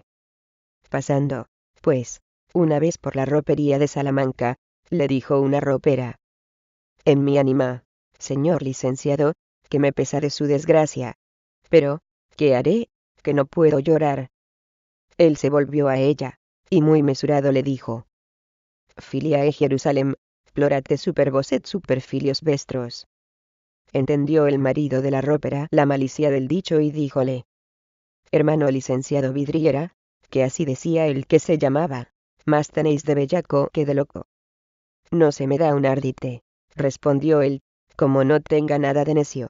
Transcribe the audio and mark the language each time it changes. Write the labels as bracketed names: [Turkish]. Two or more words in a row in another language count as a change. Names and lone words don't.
[Spanish] Pasando, pues, una vez por la ropería de Salamanca, le dijo una ropera: en mi ánima, señor licenciado, que me pesa de su desgracia. Pero, ¿qué haré? Que no puedo llorar. Él se volvió a ella, y muy mesurado le dijo: [Latin] Filiae Jerusalem, plorate super vos et super filios vestros. [Spanish] Entendió el marido de la ropera la malicia del dicho y díjole: hermano licenciado Vidriera, que así decía el que se llamaba, más tenéis de bellaco que de loco. No se me da un ardite, respondió él, como no tenga nada de necio.